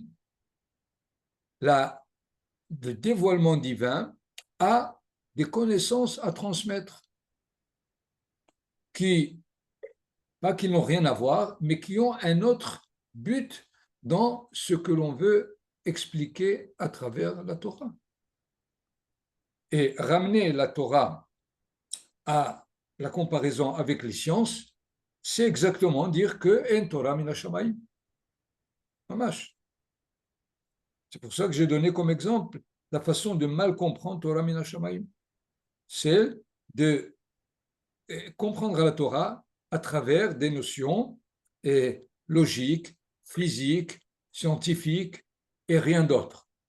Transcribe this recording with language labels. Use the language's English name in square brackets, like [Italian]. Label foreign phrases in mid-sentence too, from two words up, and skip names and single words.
[French] Le dévoilement divin a des connaissances à transmettre qui, pas qui n'ont rien à voir, mais qui ont un autre but dans ce que l'on veut expliquer à travers la Torah. Et ramener la Torah à la comparaison avec les sciences, c'est exactement dire que en [Hebrew] תורה מן השמים. [French] Mamash. C'est pour ça que j'ai donné comme exemple la façon de mal comprendre [Hebrew] תורה מן השמים. [French] C'est de comprendre la Torah à travers des notions logiques, physiques, scientifiques et rien d'autre.